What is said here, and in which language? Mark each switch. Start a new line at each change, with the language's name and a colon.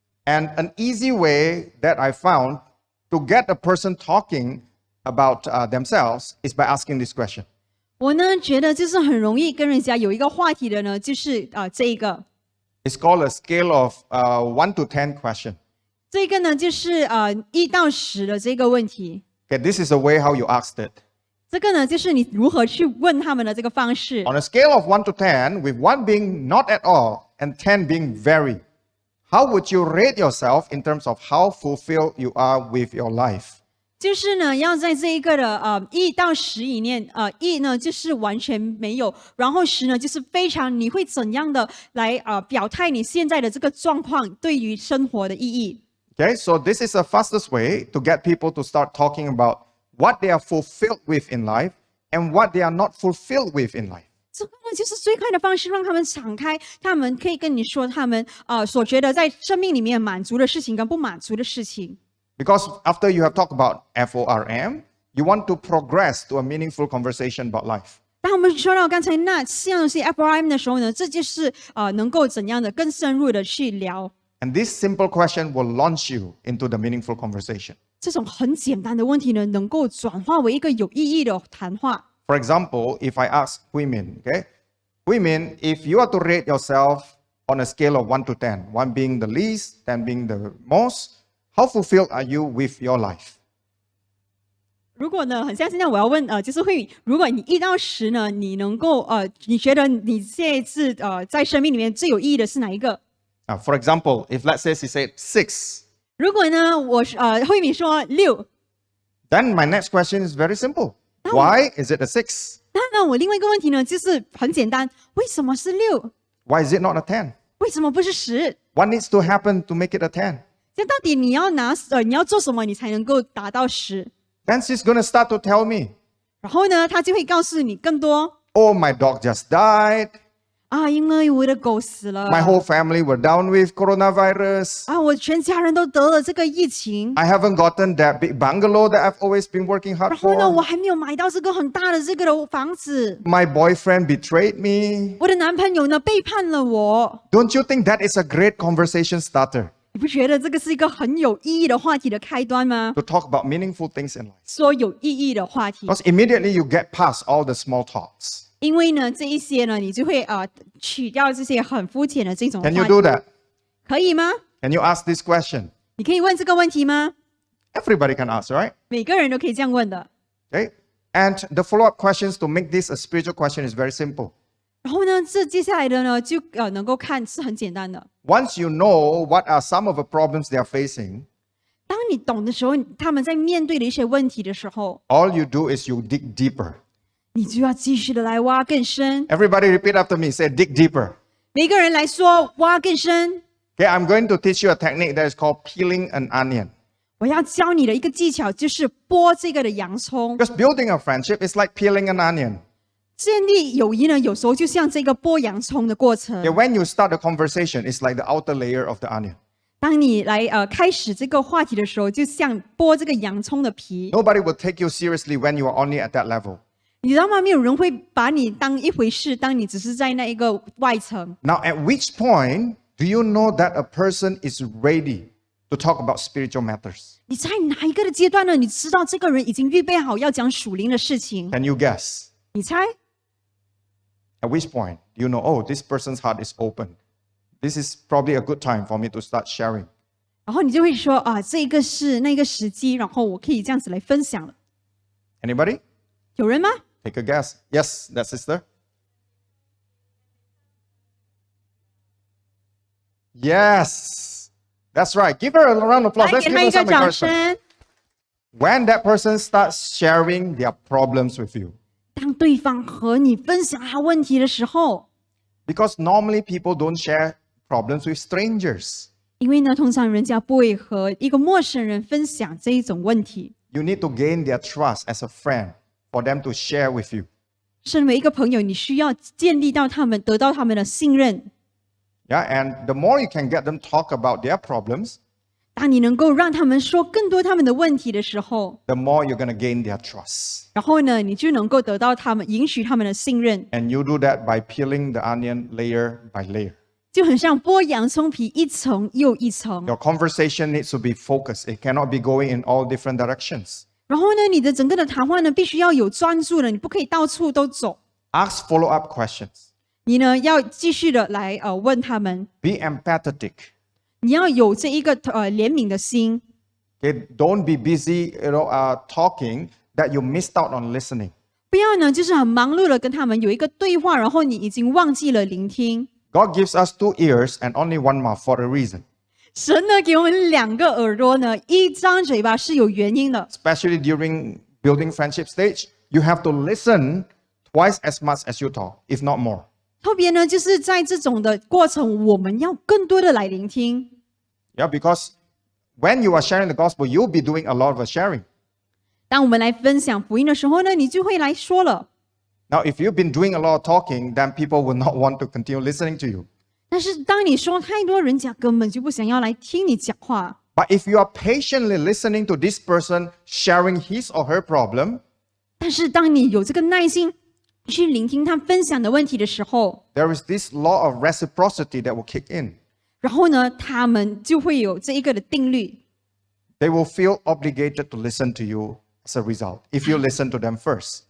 English: And an easy way that I found to get a person talking about themselves is by asking this question.
Chinese: 我呢觉得就是很容易跟人家有一个话题的呢，就是这一个，
English: It's called a scale of 1 to 10 question.
Chinese: 这个呢就是1到10的这个问题。
English: Okay, this is the way how you asked it.
Chinese: 这个呢，就是你如何去问他们的这个方式。
English: On a scale of 1 to 10, with 1 being not at all and 10 being very, how would you rate yourself in terms of how fulfilled you are with your life?
Chinese: 就是呢，要在这一个的1到10以内，1呢就是完全没有，然后10呢就是非常，你会怎样的来表态你现在的这个状况对于生活的意义？
English: Okay, so this is the fastest way to get people to start talking about what they are fulfilled with in life and what they are not fulfilled with in life.
Chinese: 这个呢，就是最快的方式，让他们敞开，他们可以跟你说他们所觉得在生命里面满足的事情跟不满足的事情。
English: Because after you have talked about FORM, you want to progress to a meaningful conversation about life.
Chinese: 当我们说到刚才那4样东西 FRM 的时候呢，这就是能够怎样的更深入的去聊。
English: And this simple question will launch you into the meaningful conversation.
Chinese: 这种很简单的问题呢，能够转化为一个有意义的谈话。
English: For example, if I ask Huimin, okay, Huimin, if you are to rate yourself on a scale of 1 to 10, 1 being the least, 10 being the most, how fulfilled are you with your life?
Chinese: 如果呢，很像现在我要问就是会，如果你1到10呢，你能够你觉得你这一次在生命里面最有意义的是哪一个？
English: Now, for example, if let's say she said 6,
Chinese: 如果呢，我慧敏说6，
English: then my next question is very simple. Why is it a 6?
Chinese: 那我另外一个问题呢，就是很简单，为什么是6？
English: Why is it not a 10?
Chinese: 为什么不是10？
English: What needs to happen to make it a 10?
Chinese: 这到底你要你要做什么，你才能够达到10？
English: Then she's going to start to tell me,
Chinese: 然后呢，他就会告诉你更多
English: oh, my dog just died.
Chinese: 因为我的狗死了
English: My whole family were down with coronavirus.
Chinese: 我全家人都得了这个疫情。
English: I haven't gotten that big bungalow that I've always been working hard
Chinese: 然后呢，我
English: for.
Chinese: 还没有买到这个很大的这个的房子。
English: My boyfriend betrayed me.
Chinese: 我的男朋友呢背叛了我。
English: Don't you think that is a great conversation starter
Chinese: 你不觉得这个是一个很有意义的话题的开端吗？
English: to talk about meaningful things in life?
Chinese: 说有意义的话题，
English: Because immediately you get past all the small talks.
Chinese: 因为呢，这一些呢，你就会取掉这些很肤浅的这种话
English: Can you
Chinese: 题。
English: do that?
Chinese: 可以吗？
English: Can you ask this question?
Chinese: 你可以问这个问题吗？
English: Everybody can ask, right?
Chinese: 每个人都可以这样问的。
English: Okay. And the follow-up questions to make this a spiritual question is very simple.
Chinese: 然后呢，这接下来的呢，就能够看是很简单的。
English: Once you know what are some of the problems they are facing,
Chinese: 当你懂的时候，他们在面对的一些问题的时候，
English: all you do is you dig deeper.
Chinese: 你就要继续的来挖更深。
English: Everybody repeat after me. Say, dig deeper.
Chinese: 每个人来说，挖更深。
English: Okay, I'm going to teach you a technique that is called peeling an onion.
Chinese: 我要教你的一个技巧就是剥这个的洋葱。
English: Because building a friendship is like peeling an onion.
Chinese: 建立友谊呢，有时候就像这个剥洋葱的过程。
English: Okay, when you start a conversation, it's like the outer layer of the onion.
Chinese: 当你来开始这个话题的时候，就像剥这个洋葱的皮。
English: Nobody will take you seriously when you are only at that level.
Chinese: 你知道吗？没有人会把你当一回事，当你只是在那一个外层。
English: Now, at which point do you know that a person is ready to talk about spiritual matters?
Chinese: 你在哪一个的阶段呢？你知道这个人已经预备好要讲属灵的事情。
English: Can you guess?
Chinese: 你猜？
English: At which point do you know, oh, this person's heart is open? This is probably a good time for me to start sharing.
Chinese: 然后你就会说这个是那个时机，然后我可以这样子来分享了。
English: Anybody?
Chinese: 有人吗？
English: Take a guess. Yes, that sister. Yes, that's right. Give her a round of applause.
Chinese: 来
English: Let's
Chinese: 给
English: give
Chinese: 他
English: her
Chinese: 一个
English: some
Chinese: 掌
English: encouragement.
Chinese: 声。
English: When that person starts sharing their problems with you,
Chinese: 当对方和你分享他问题的时候，
English: because normally people don't share problems with strangers.
Chinese: 因为呢，通常人家不会和一个陌生人分享这一种问题。
English: You need to gain their trust as a friend for them to share with you.
Chinese: 身为一个朋友，你需要建立到他们，得到他们的信任。
English: Yeah, and the more you can get them talk about their problems,
Chinese: 当你能够让他们说更多他们的问题的时候，
English: the more you're going to gain their trust.
Chinese: 然后呢，你就能够得到他们，允许他们的信任，
English: And you do that by peeling the onion layer by layer.
Chinese: 就很像剥洋葱皮，一层又一层。
English: Your conversation needs to be focused. It cannot be going in all different directions.
Chinese: 然后呢，你的整个的谈话呢，必须要有专注的，你不可以到处都走。
English: Ask follow-up questions.
Chinese: 你呢，要继续的来问他们，
English: Be empathetic.
Chinese: 你要有这一个怜悯的心。
English: Okay? Don't be busy, talking that you missed out on listening.
Chinese: 不要呢就是很忙碌的跟他们有一个对话，然后你已经忘记了聆听。
English: God gives us 2 ears and only 1 mouth for a reason.
Chinese: 神呢给我们2个耳朵呢，一张嘴巴是有原因的。
English: Especially during building friendship stage, you have to listen twice as much as you talk, if not more.
Chinese: 特别呢就是在这种的过程，我们要更多的来聆听。
English: Yeah, because when you are sharing the gospel, you'll be doing a lot of sharing.
Chinese: 当我们来分享福音的时候呢，你就会来说了。
English: Now, if you've been doing a lot of talking, then people will not want to continue listening to you.
Chinese: 但是当你说太多，人家根本就不想要来听你讲话。
English: But if you are patiently listening to this person sharing his or her problem,
Chinese: 但是当你有这个耐心去聆听他分享的问题的时候，
English: there is this law of reciprocity that will kick in.
Chinese: 然后呢，他们就会有这一个的定律，
English: They will feel obligated to listen to you as a result, if you listen to them first.